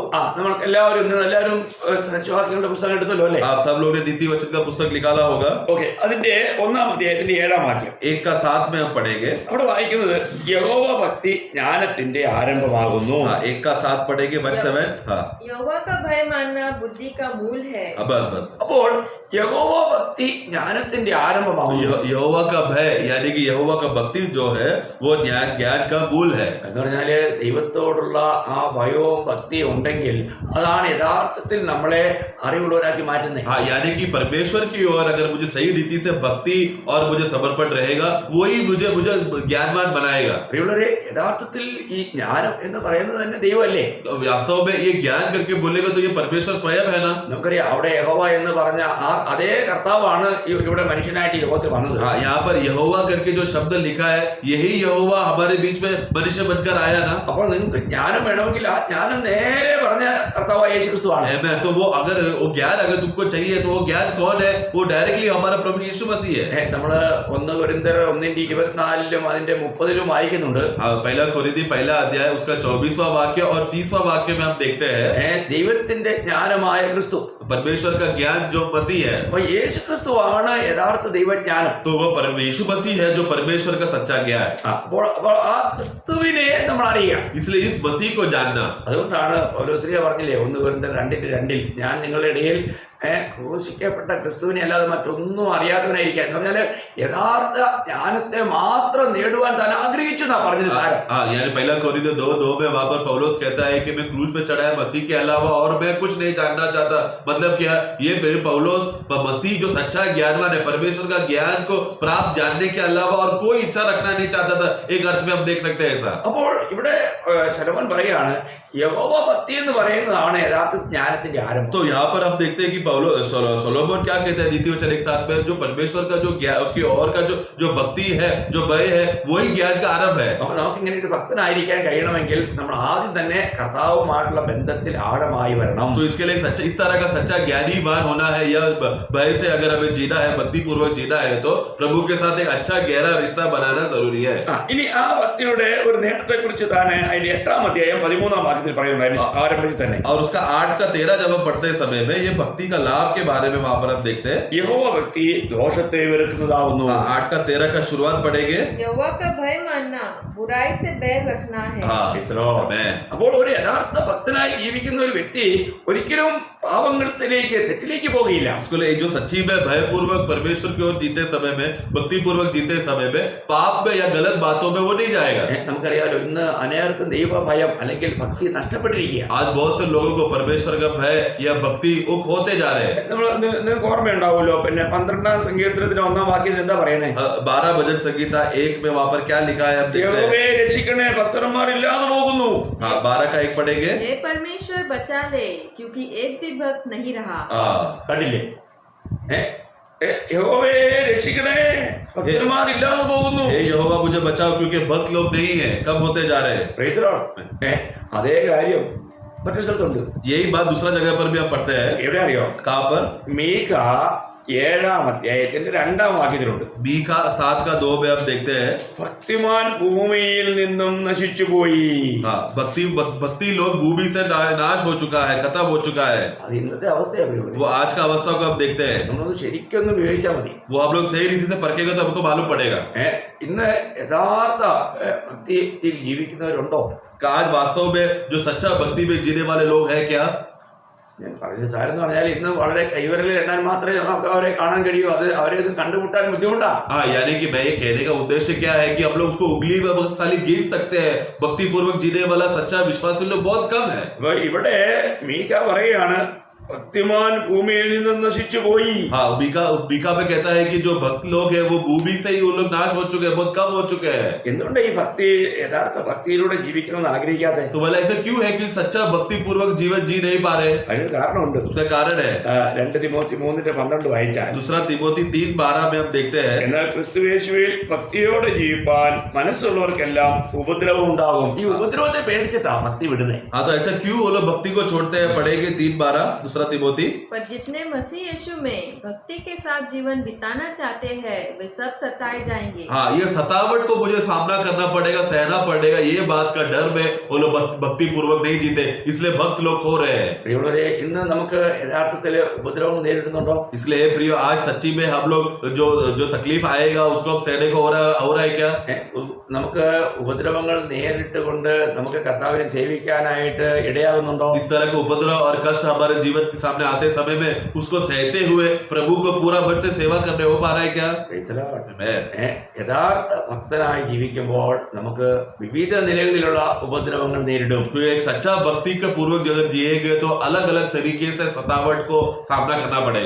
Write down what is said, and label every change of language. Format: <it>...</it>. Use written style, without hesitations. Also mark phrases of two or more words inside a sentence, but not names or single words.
<ml>നമ്മൾക്ക് എല്ലാവരും സദൃശ്യവാക്യങ്ങളുടെ പുസ്തകം എടുത്തല്ലോ അല്ലേ?</ml> <hi>आप सब लोगों ने नीति वचन का पुस्तक निकाला होगा.</hi> <ml>ഓക്കെ, അതിന്റെ 1-ാം അധ്യായത്തിന്റെ 7-ാം വാക്യം</ml> <hi>1:7 में हम पढ़ेंगे.</hi> <ml>അവിടെ വായിക്കുന്നത് യഹോവ ഭക്തി ജ്ഞാനത്തിന്റെ ആരംഭമാകുന്നു.</ml> <hi>1:7 पढ़ेंगे. 1:7. यहोवा का भय मानना बुद्धि का मूल है. बस.</hi> <ml>അപ്പോൾ യഹോവ ഭക്തി ജ്ഞാനത്തിന്റെ ആരംഭമാകുന്നു.</ml> <hi>यहोवा का भय यानी कि यहोवा का भक्ति जो है वो ज्ञान का मूल है.</hi> <ml>എന്ന് പറഞ്ഞാല് ദൈവത്തോടുള്ള ആ ഭയവും ഭക്തിയും ഉണ്ടെങ്കിൽ അതാണ് യഥാർത്ഥത്തിൽ നമ്മളെ അറിവുള്ളവരാക്കി മാറ്റുന്നത്.</ml> <hi>हाँ, यानी कि परमेश्वर की ओर अगर मुझे सही रीति से भक्ति और मुझे समर्पण रहेगा वही मुझे ज्ञानवान बनाएगा.</hi> <ml>അറിവുള്ളവരെ, യഥാർത്ഥത്തിൽ ഈ ജ്ഞാനം എന്ന് പറയുന്നത് തന്നെ ദൈവമല്ലേ?</ml> <hi>वास्तव में ये ज्ञान करके बोलेगा तो ये परमेश्वर स्वयं है ना.</hi> <ml>നമുക്കറിയാം അവിടെ യഹോവ എന്ന് പറഞ്ഞ ആ അതേ കർത്താവാണ് ഇവിടെ മനുഷ്യനായിട്ട് ഈ ലോകത്തിൽ വന്നത്.</ml> <hi>हाँ, यहाँ पर यहोवा करके जो शब्द लिखा है यही यहोवा हमारे बीच में मनुष्य बनकर आया ना.</hi> <ml>അപ്പോൾ നിങ്ങൾക്ക് ജ്ഞാനം വേണമെങ്കിൽ ആ ജ്ഞാനം നേരെ പറഞ്ഞ കർത്താവായ യേശുക്രിസ്തുവാണ്.</ml> <hi>तो वो अगर वो ज्ञान अगर तुमको चाहिए तो वो ज्ञान कौन है? वो डायरेक्टली हमारा प्रभु यीशु मसीह है.</hi> <ml>നമ്മള് 1 കൊരിന്ത്യർ 1:24 അതിന്റെ 30 വായിക്കുന്നുണ്ട്.</ml> <hi>पहला कोरिन्थी 1 अध्याय उसका 24वां वाक्य और 30वां वाक्य में हम देखते हैं</hi> <ml>ദൈവത്തിന്റെ ജ്ഞാനമായ ക്രിസ്തു,</ml> <hi>परमेश्वर का ज्ञान जो मसीह है.</hi> <ml>അപ്പൊ യേശു ക്രിസ്തുവാണ് യഥാർത്ഥ ദൈവജ്ഞാനം.</ml> <hi>तो वो यीशु मसीह है जो परमेश्वर का सच्चा ज्ञान.</hi> <ml>അപ്പോൾ ആ ക്രിസ്തുവിനെ നമ്മൾ അറിയാം.</ml> <hi>इसलिए इस मसीह को जानना.</hi> <ml>അതുകൊണ്ടാണ് പൗലോസ് പറഞ്ഞില്ലേ 1 കൊരിന്ത്യർ 2:2 ഞാൻ നിങ്ങളുടെ ഇടയിൽ ക്രൂശിക്കപ്പെട്ട ക്രിസ്തുവിനെ അല്ലാതെ മറ്റൊന്നും അറിയാത്തവനായിരിക്കാൻ. എന്ന് പറഞ്ഞാല് യഥാർത്ഥ ജ്ഞാനത്തെ മാത്രം നേടുവാൻ താൻ ആഗ്രഹിച്ചു എന്നാ പറഞ്ഞത് സാരം.</ml> <hi>यानी 1 कोरिन्थियों 2:2 में वहां पर पौलुस कहता है कि मैं क्रूस पे चढ़ा है मसीह के अलावा और मैं कुछ नहीं जानना चाहता. मतलब क्या? ये मेरे पौलुस मसीह जो सच्चा ज्ञानवान है परमेश्वर का ज्ञान को प्राप्त जानने के अलावा और कोई इच्छा रखना नहीं चाहता था. एक अर्थ में हम देख सकते हैं ऐसा.</hi> <ml>അപ്പോൾ ഇവിടെ ശലോമോൻ പറയുകയാണ് യഹോവ ഭക്തി എന്ന് പറയുന്നതാണ് യഥാർത്ഥ ജ്ഞാനത്തിന്റെ ആരംഭം.</ml> <hi>तो यहाँ पर हम देखते हैं कि सोलोमन क्या कहते हैं द्वितीय वचन 1:7 में, जो परमेश्वर का जो ज्ञान की और का जो भक्ति है, जो भय है, वही ज्ञान का आरंभ है.</hi> <ml>നമുക്കിങ്ങനെ ഒരു ഭക്തനായിരിക്കാൻ കഴിയണമെങ്കിൽ നമ്മൾ ആദ്യം തന്നെ കർത്താവുമായിട്ടുള്ള ബന്ധത്തിൽ ആഴമായി വരണം.</ml> <hi>तो इसके लिए इस तरह का सच्चा ज्ञानीवान होना है, या भय से अगर हमें जीना है, भक्ति पूर्वक जीना है, तो प्रभु के साथ एक अच्छा गहरा रिश्ता बनाना जरूरी है.</hi> <ml>ഇനി ആ ഭക്തിയുടെ ഒരു നേട്ടത്തെ കുറിച്ച് താൻ അതിന്റെ 8-ാം അധ്യായം 13-ാം വാക്യത്തിൽ പറയുന്നുണ്ടായിരുന്നു ആരംഭത്തിൽ തന്നെ.</ml> <hi>और उसका 8:13 जब हम पढ़ते समय में ये भक्ति का लाभ के बारे में वहां पर हम देखते हैं.</hi> <ml>യഹോവ ഭക്തി ദോഷത്തെ വെറുക്കുന്നതാവുന്നു.</ml> <hi>8:13 का शुरुआत पढ़ेंगे. यहोवा का भय मानना बुराई से बैर रखना है.</hi> <ml>അപ്പോൾ ഒരു യഥാർത്ഥ ഭക്തനായി ജീവിക്കുന്ന ഒരു വ്യക്തി ഒരിക്കലും പാപങ്ങളിലേക്ക് തെറ്റിലേക്ക് പോകുകയില്ല.</ml> <hi>उसको जो सच्ची में भय पूर्वक परमेश्वर की ओर जीते समय में, भक्ति पूर्वक जीते समय में पाप में या गलत बातों में वो नहीं जाएगा.</hi> <ml>നമുക്കറിയാലോ ഇന്ന് അനേർക്കും ദൈവ ഭയം അല്ലെങ്കിൽ ഭക്തി നഷ്ടപ്പെട്ടിരിക്കുക.</ml> <hi>आज बहुत से लोगों को परमेश्वर का भय या भक्ति वो खोते जा रहे हैं.</hi> <ml>നിങ്ങൾക്ക് ഓർമ്മയുണ്ടാവുമല്ലോ, പിന്നെ 12-ാം സങ്കീർത്തനത്തിലെ 1-ാം വാക്യത്തിൽ എന്താ പറയുന്നത്?</ml> <hi>12 भजन संगीता 1 में वहां पर क्या लिखा है?</hi> <ml>യഹോവേ രക്ഷിക്കണേ, ഭക്തന്മാരില്ലാതെ പോകുന്നു.</ml> <hi>12 का 1 पढ़ेंगे. हे परमेश्वर बचा ले, क्योंकि एक भी भक्त नहीं रहा.</hi> <ml>കണ്ടില്ലേ? യഹോവേ രക്ഷിക്കണേ, ഭക്തന്മാരില്ലാതെ പോകുന്നു.</ml> <hi>हे यहोवा मुझे बचाओ, क्योंकि भक्त लोग नहीं है, कम होते जा रहे हैं.</hi> <en>Praise the Lord.</en> <ml>അതേ കാര്യം മറ്റൊരു സ്ഥലത്തുണ്ട്.</ml> <hi>यही बात दूसरा जगह पर भी आप पढ़ते हैं.</hi> <ml>എവിടെ അറിയോ?</ml> <hi>कहां पर?</hi> <ml>മീഖ 7-ാം അധ്യായത്തിന്റെ 2-ാം വാക്യത്തിലുണ്ട്.</ml> <hi>मीका 7 का 2 में आप देखते हैं.</hi> <ml>ഭക്തിമാൻ ഭൂമിയിൽ നിന്നും നശിച്ചുപോയി.</ml> <hi>हाँ, भक्ति लोग भूमि से नाश हो चुका है, खत्म हो चुका है.</hi> <ml>അത് ഇന്നത്തെ അവസ്ഥയാണ്.</ml> <hi>वो आज का अवस्था को आप देखते हैं.</hi> <ml>നമ്മളത് ശരിക്കൊന്ന് വിവേചിച്ചാൽ മതി.</ml> <hi>वो आप लोग सही रीति से परखेगा तो आपको मालूम पड़ेगा.</hi> <ml>ഇന്ന് യഥാർത്ഥ ഭക്തിയിൽ ജീവിക്കുന്നവരുണ്ടോ?</ml> <hi>आज वास्तव में जो सच्चा भक्ति में जीने वाले लोग हैं क्या?</hi> <ml>ഞാൻ പറഞ്ഞ സാരെന്ന് പറഞ്ഞാൽ ഇന്ന് വളരെ കൈവരലിൽ എണ്ണാൻ മാത്രമേ നമുക്ക് അവരെ കാണാൻ കഴിയൂ. അത് അവരെ ഇത് കണ്ടുമുട്ടാൻ ബുദ്ധിമുട്ടാ.</ml> <hi>हाँ, यानी कि मैं ये कहने का उद्देश्य क्या है कि हम लोग उसको उंगली में बलशाली गिन सकते हैं. भक्ति पूर्वक जीने वाला सच्चा विश्वासी लोग बहुत कम है.</hi> <ml>അപ്പൊ ഇവിടെ മീഖ പറയുകയാണ്, ഭക്തിമാൻ ഭൂമിയിൽ നിന്നും നശിച്ചു പോയി.</ml> <hi>हाँ, बीका में कहता है कि जो भक्त लोग हैं वो भूमि से ही वो लोग नाश हो चुके हैं, बहुत कम हो चुके हैं.</hi> <ml>എന്തുകൊണ്ട് ഈ ഭക്തി യഥാർത്ഥ ഭക്തിയിലൂടെ ജീവിക്കണമെന്ന് ആഗ്രഹിക്കാതെ?</ml> <hi>तो भला ऐसा क्यों है कि सच्चा भक्ति पूर्वक जीवन जी नहीं पा रहे?</hi> <ml>അതിന് കാരണമുണ്ട്.</ml> <hi>उसका कारण है</hi> <ml>2 തിമോത്തി 3:12 വായിച്ചാൽ,</ml> <hi>दूसरा तिमोथी 3:12 में हम देखते हैं.</hi> <ml>എന്നാൽ ക്രിസ്തുയേശുവിൽ ഭക്തിയോടെ ജീവിപ്പാൻ മനസ്സുള്ളവർക്കെല്ലാം ഉപദ്രവം ഉണ്ടാകും. ഈ ഉപദ്രവത്തെ പേടിച്ചിട്ടാ ഭക്തി വിടുന്നത്.</ml> <hi>हाँ, तो ऐसा क्यों वो लोग भक्ति को छोड़ते हैं? पढ़ेंगे 3:12 दूसरा तिमोथी. पर जितने मसीह यीशु में भक्ति के साथ जीवन बिताना चाहते हैं वे सब सताए जाएंगे. हाँ, ये सतावट को मुझे सामना करना पड़ेगा, सहना पड़ेगा. ये बात का डर में वो लोग भक्ति पूर्वक नहीं जीते, इसलिए भक्त लोग खो रहे हैं.</hi> <ml>പ്രിയമുള്ളവരെ, ഇന്ന് നമുക്ക് യഥാർത്ഥത്തില് ഉപദ്രവം നേരിടുന്നുണ്ടോ?</ml> <hi>इसलिए प्रिय, आज सच्ची में हम लोग जो तकलीफ आएगा उसको अब सहने को हो रहा है क्या?</hi> <ml>നമുക്ക് ഉപദ്രവങ്ങൾ നേരിട്ടുകൊണ്ട് നമുക്ക് കർത്താവിനെ സേവിക്കാനായിട്ട് ഇടയാകുന്നുണ്ടോ?</ml> <hi>इस तरह के उपद्रव और कष्ट हमारे जीवन के सामने आते समय में उसको सहते हुए प्रभु को पूरा भर से सेवा करने हो पा रहा है क्या?</hi> <ml>യഥാർത്ഥ ഭക്തനായി ജീവിക്കുമ്പോൾ നമുക്ക് വിവിധ നിലകളിലുള്ള ഉപദ്രവങ്ങൾ നേരിടും.</ml> <hi>तो एक सच्चा भक्ति का पूर्वक जगत जिएंगे तो अलग अलग तरीके से सतावट को सामना करना पड़ेगा.</hi>